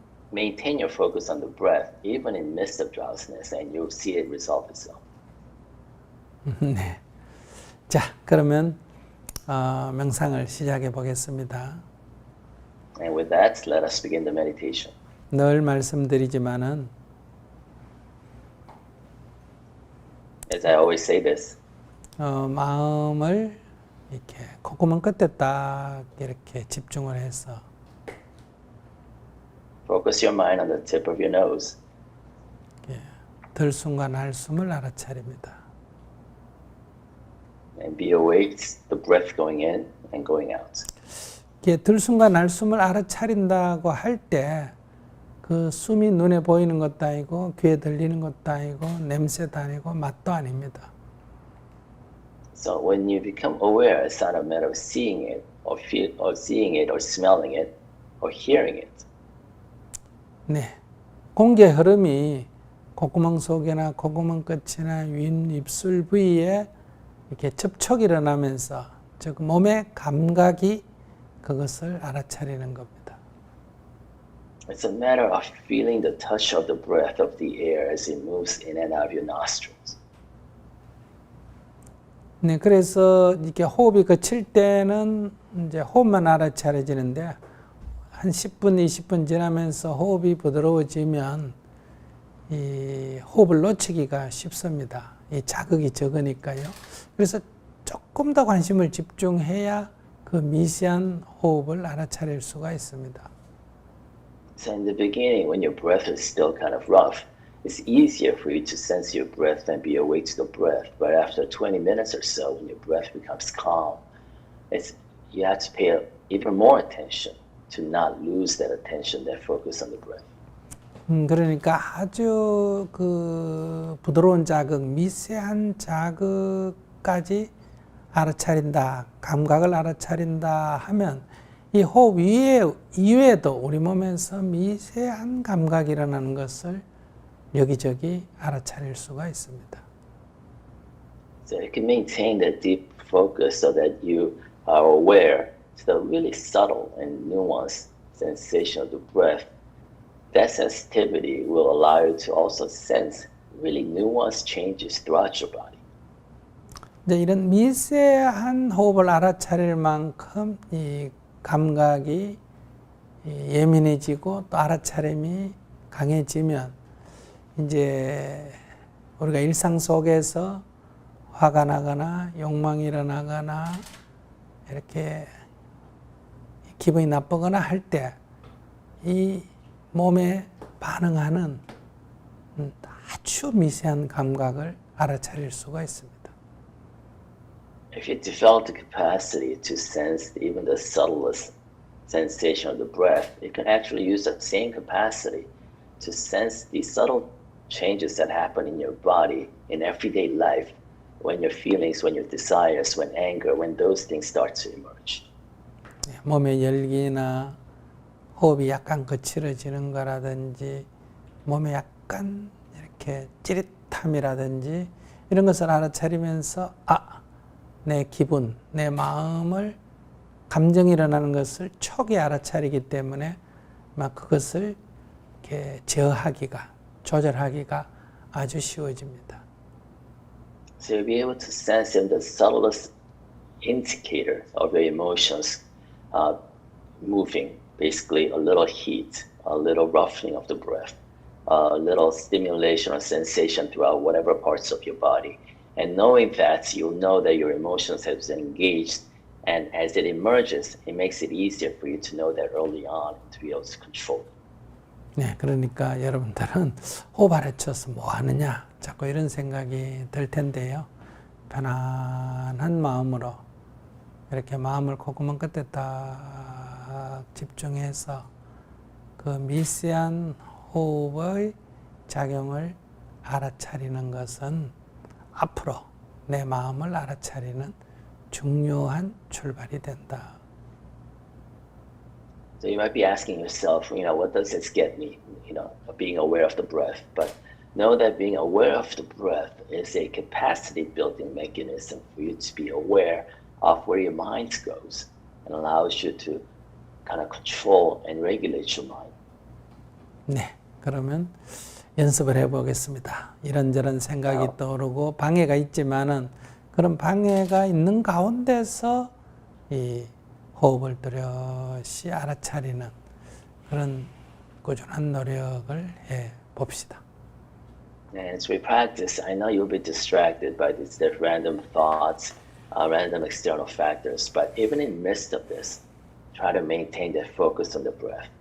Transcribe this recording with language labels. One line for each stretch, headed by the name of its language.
English: Maintain your focus on the breath, even in midst of drowsiness, and you'll see it resolve itself.
Korean: 네. 자, 그러면 명상을 시작해 보겠습니다.
English: And with that, let us begin the meditation.
Korean: 늘 말씀드리지만은
English: As I always say this,
Korean: 마음을 이렇게 콧구멍 끝에 딱 이렇게 집중을 해서
English: focus your mind on the tip of your nose.
Korean: 들숨과 날숨을 알아차립니다.
English: And be awake to the breath going in and going out.
Korean: 들숨과 날숨을 알아차린다고 할 때 그 숨이 눈에 보이는 것도 아니고 귀에 들리는 것도 아니고 냄새도 아니고 맛도 아닙니다.
English: So when you become aware, it's not a matter of seeing it or seeing it or smelling it or hearing it.
Korean: 네, 공기의 흐름이 콧구멍 속이나 콧구멍 끝이나 윗 입술 부위에 이렇게 접촉이 일어나면서 즉 몸의 감각이 그것을 알아차리는 겁니다.
English: It's a matter of feeling the touch of the breath of the air as it moves in and out of your nostrils.
Korean: 네, 그래서 이렇게 호흡이 그칠 때는 이제 호흡만 알아차려지는데 한 10분, 20분 지나면서 호흡이 부드러워지면 이 호흡을 놓치기가 쉽습니다. 이 자극이 적으니까요. 그래서 조금 더 관심을 집중해야 그 미세한 호흡을 알아차릴 수가 있습니다.
English: So in the beginning, when your breath is still kind of rough, it's easier for you to sense your breath and be awake to the breath. But after 20 minutes or so, when your breath becomes calm, you have to pay even more attention to not lose that attention, that focus on the breath.
Korean: 그러니까 아주 그 부드러운 자극, 미세한 자극까지 알아차린다, 감각을 알아차린다 하면 이 호흡 이외에도 우리 몸에서 미세한 감각이 일어나는 것을 여기저기 알아차릴 수가 있습니다.
English: So you can maintain that deep focus so that you are aware to the really subtle and nuanced sensation of the breath, that sensitivity will allow you to also sense really nuanced changes throughout your body.
Korean: 이제 이런 미세한 호흡을 알아차릴 만큼 이 감각이 예민해지고 또 알아차림이 강해지면 이제 우리가 일상 속에서 화가 나거나 욕망이 일어나거나 이렇게 기분이 나쁘거나 할 때 이 몸에 반응하는 아주 미세한 감각을 알아차릴 수가 있습니다.
English: If you develop the capacity to sense even the subtlest sensation of the breath, you can actually use that same capacity to sense the subtle changes that happen in your body in everyday life, when your feelings, when your desires, when anger, when those things start to emerge.
Korean: 몸의 열기나 호흡이 약간 거칠어지는 거라든지 몸에 약간 이렇게 찌릿함이라든지 이런 것을 알아차리면서 내 기분, 내 마음을 감정이 일어나는 것을 촉이 알아차리기 때문에 막 그것을 이렇게 제어하기가, 조절하기가 아주 쉬워집니다.
English: So you'll be able to sense in the subtlest indicator of your emotions moving, basically a little heat, a little roughening of the breath, a little stimulation or sensation throughout whatever parts of your body. And knowing that, you'll know that your emotions have been engaged, and as it emerges, it makes it easier for you to know that early on to be able to control it.
Korean: 네, 그러니까 여러분들은 호흡 알아쳐서 뭐 하느냐 자꾸 이런 생각이 들 텐데요. 편안한 마음으로 이렇게 마음을 콧구멍 끝에 딱 집중해서 그 미세한 호흡의 작용을 알아차리는 것은 앞으로 내 마음을 알아차리는 중요한 출발이 된다.
English: So you might be asking yourself, what does this get me? Being aware of the breath. But know that being aware of the breath is a capacity building mechanism for you to be aware of where your mind goes and allows you to kind of control and regulate your mind.
Korean: 네, 그러면 연습을 해보겠습니다. 이런저런 생각이 떠오르고 방해가 있지만은 그런 방해가 있는 가운데서 이 호흡을 뚜렷이 알아차리는 그런 꾸준한 노력을 해 봅시다.
English: And as we practice, I know you'll be distracted by these random thoughts, random external factors, but even in the midst of this, try to maintain that focus on the breath.